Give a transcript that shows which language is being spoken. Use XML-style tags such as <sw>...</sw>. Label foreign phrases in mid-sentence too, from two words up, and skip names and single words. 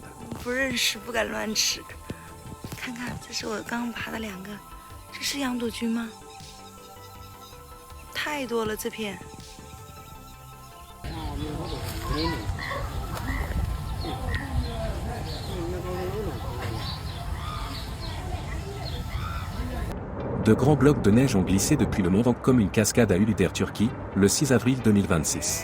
<zh>不认识，不敢乱吃。看看，这是我刚爬的2个，这是羊肚菌吗？太多了，这片。</zh> <fr>De grands blocs de neige ont glissé depuis le mont Vank comme une cascade à Uludere, Turquie, le 6 avril 2026.</fr>